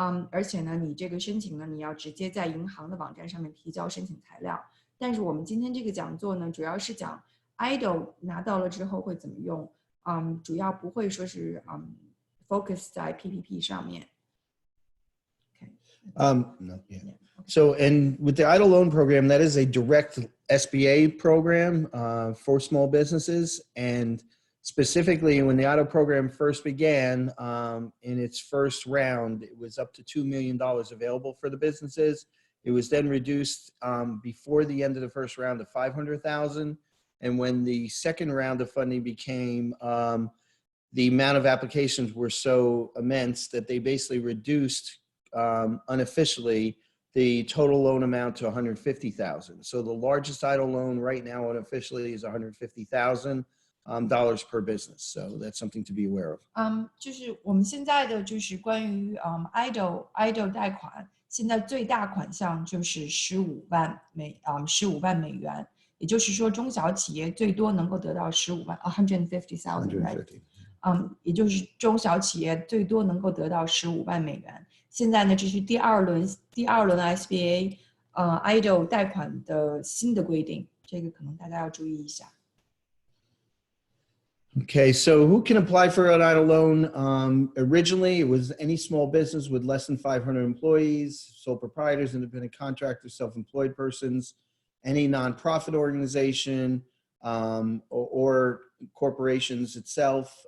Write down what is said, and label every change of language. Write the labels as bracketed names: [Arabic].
[Chinese] 而且呢你这个申请呢你要直接在银行的网站上面提交申请材料。但是我们今天这个讲座呢主要是讲 EIDL 拿到了之后会怎么用，主要不会说是focus 在 PPP 上面。 [English] No, yeah. So, and with the EIDL loan program, that is a direct SBA program for small businesses. And specifically, when the EIDL program first began, in its first round, it was up to $2 million available for the businesses. It was then reduced before the end of the first round to $500,000. And when the second round of funding became, the amount of applications were so immense that they basically reduced unofficially the total loan amount to $150,000. So the largest EIDL loan right now unofficially is $150,000 per business. So that's something to be aware of. [Chinese] 就是我们现在的就是关于EIDL 贷款，现在最大款项就是15万美元，也就是说中小企业最多能够得到150,000， [English] right？ [Chinese] 也就是中小企业最多能够得到15万美元。现在呢，这是第二轮 SBA EIDL 贷款的新的规定，这个可能大家要注意一下。 [English] Okay, so who can apply for an EIDL loan? Originally, it was any small business with less than 500 employees, sole proprietors, independent contractors, self-employed persons, any nonprofit organization, or corporations itself.